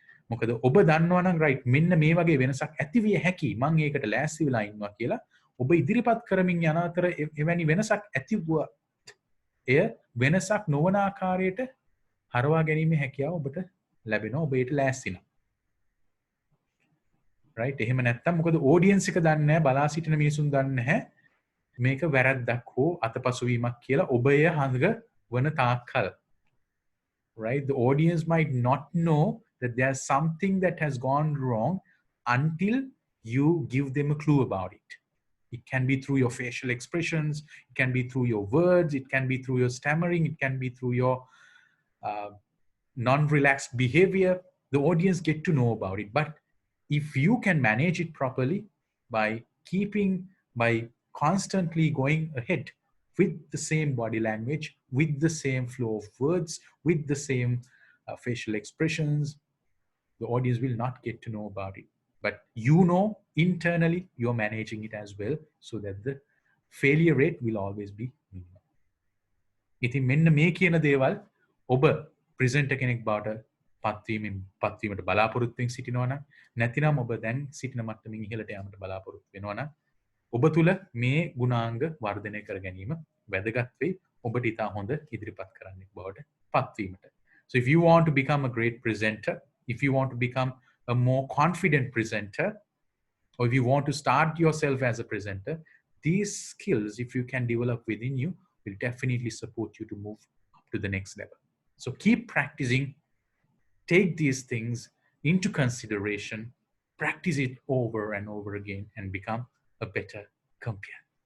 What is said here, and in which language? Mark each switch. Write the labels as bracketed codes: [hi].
[si] මොකද ඔබ දන්නවා නම් රයිට් මෙන්න මේ වගේ වෙනසක් ඇති විය හැකි මම ඒකට ලෑස්ති වෙලා ඉන්නවා කියලා ඔබ ඉදිරිපත් කරමින් යන අතර එවැනි වෙනසක් ඇති වුණා එය වෙනසක් නොවන ආකාරයට හරවා ගැනීමේ හැකියාව ඔබට ලැබෙනවා ඔබ ඒට ලෑස්ති නම්. රයිට් එහෙම නැත්තම් මොකද ඔඩියන්ස් එක දන්නේ නැහැ බලා සිටින මිනිසුන් දන්නේ නැහැ මේක වැරද්දක් හෝ අතපසුවීමක් කියලා ඔබ එය හංග වන තාක්කල්. [en] Right? The audience might not know that there's something that has gone wrong until you give them a clue about it. It can be through your facial expressions, it can be through your words, it can be through your stammering, it can be through your non-relaxed behavior. The audience get to know about it. But if you can manage it properly by constantly going ahead with the same body language, with the same flow of words, with the same facial expressions, the audience will not get to know about it. But you know internally you're managing it as well so that the failure rate will always be minimal. [si] ඉතින් මෙන්න මේ කියන දේවල් ඔබ ප්‍රෙසෙන්ටර් කෙනෙක් බවට පත්වීමට බලාපොරොත්තුෙන් සිටිනවා නම් නැතිනම් ඔබ දැන් සිටින මට්ටමින් ඉහළට යාමට බලාපොරොත්තු වෙනවා නම් ඔබ තුල මේ ගුණාංග වර්ධනය කර ගැනීම වැදගත් වෙයි ඔබට ඉතා හොඳ ඉදිරිපත් කරන්නෙක් බවට පත්වීමට. [en] So if you want to become a great presenter, if you want to become a more confident presenter, or if you want to start yourself as a presenter, these skills, if you can develop within you, will definitely support you to move up to the next level. So keep practicing, take these things into consideration, practice it over and over again, and become a better champion.